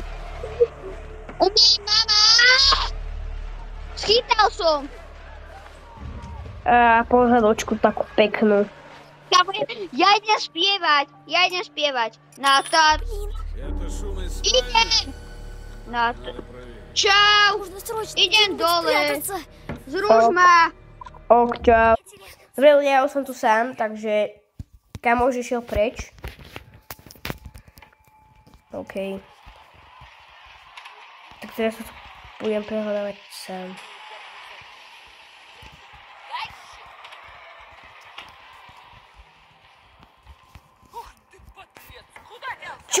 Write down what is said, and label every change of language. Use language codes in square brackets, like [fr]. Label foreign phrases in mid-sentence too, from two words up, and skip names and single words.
[sk] Umej, mama! Schytal som. A pohľadočku takú peknú. Kamo, ja idem spievať. Na tá... Idem! Na tá... Čau! [ru] Нужно срочно [sk] Idem [ru] где-нибудь [sk] dole. [ru] спрятаться. [sk] Zruž ma. Ok, čau. Dobre ľudia, ja som tu sám, takže kamoš išiel preč. OK. Tak teraz sa tu budem prehľadávať sám. Čo?